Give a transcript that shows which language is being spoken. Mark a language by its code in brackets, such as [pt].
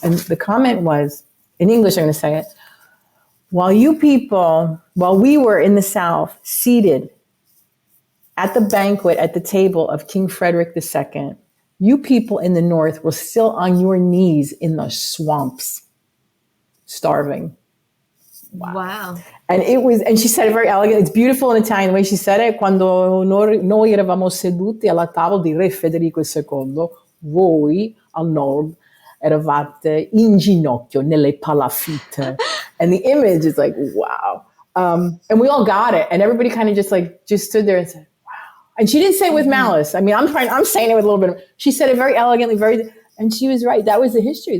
[en] And the comment was, in English, I'm going to say it. While we were in the South seated at the banquet at the table of King Frederick II, you people in the North were still on your knees in the swamps, starving. Wow. And she said it very elegant. It's beautiful in Italian. The way she said it, [it] quando noi eravamo seduti alla tavola di Re Federico II, voi al nord eravate in ginocchio nelle palafitte. [en] And the image is like, wow. And we all got it. And everybody kind of just stood there and said, wow. And she didn't say it with malice. I mean, I'm saying it with a little bit of, she said it very elegantly, and she was right. That was the history.